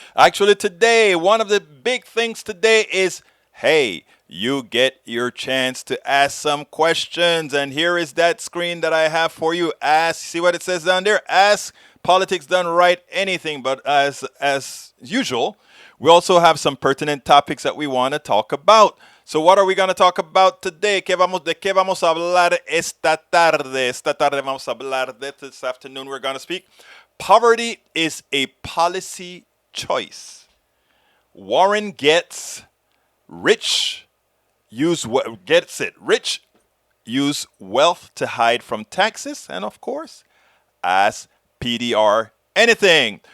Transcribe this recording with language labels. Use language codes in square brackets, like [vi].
[en] Actually, today, one of the big things today is, hey, you get your chance to ask some questions. And here is that screen that I have for you. Ask, see what it says down there? Ask Politics Done Right Anything. But as usual, we also have some pertinent topics that we want to talk about. So what are we going to talk about today? [es] ¿De qué vamos a hablar esta tarde? Esta tarde vamos a hablar de [en] this afternoon. We're going to speak. Poverty is a policy choice. Warren gets rich, rich, use wealth to hide from taxes, and of course, ask PDR Anything.